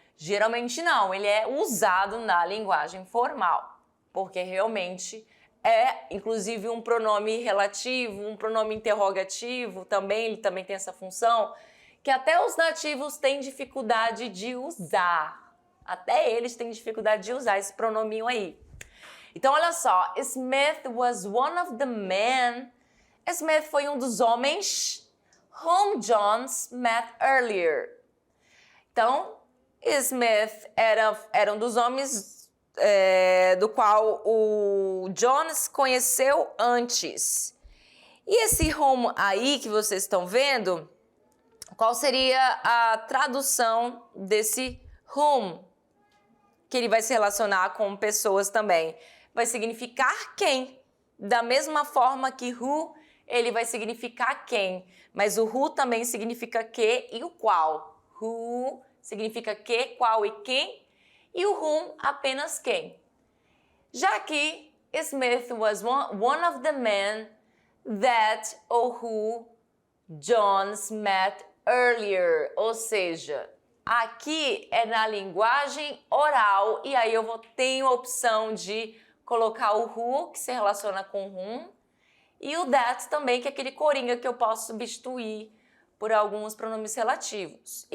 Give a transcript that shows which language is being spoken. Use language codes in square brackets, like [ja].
[pt] Geralmente não, ele é usado na linguagem formal, porque realmente é, inclusive, um pronome relativo, um pronome interrogativo também, ele também tem essa função, que até os nativos têm dificuldade de usar. Até eles têm dificuldade de usar esse pronominho aí. Então, olha só, [en] Smith was one of the men. [pt] Smith foi um dos homens [en] whom Jones met earlier. [pt] Então, Smith era um dos homens do qual o Jones conheceu antes. E esse whom aí que vocês estão vendo, qual seria a tradução desse whom? Que ele vai se relacionar com pessoas também. Vai significar quem. Da mesma forma que who, ele vai significar quem. Mas o who também significa que e o qual. Who significa que, qual e quem. E o whom apenas quem. Já que [en] Smith was one of the men that or who Jones met earlier. [pt] Ou seja, aqui é na linguagem oral e aí eu tenho a opção de colocar o who, que se relaciona com whom, e o that também, que é aquele coringa que eu posso substituir por alguns pronomes relativos.